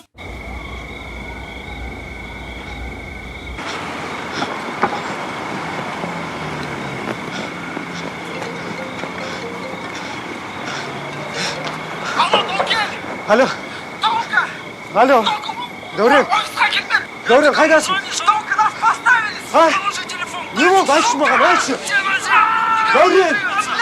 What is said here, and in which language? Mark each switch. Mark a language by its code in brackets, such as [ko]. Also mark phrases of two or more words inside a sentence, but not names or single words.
[kk] Алло. Алло. Дәурен. Дәурен, қайдасың? [ru] Что, когда поставили? А? Положи телефон. [kk] Не болды, айтшы маған, айтшы. Дәурен.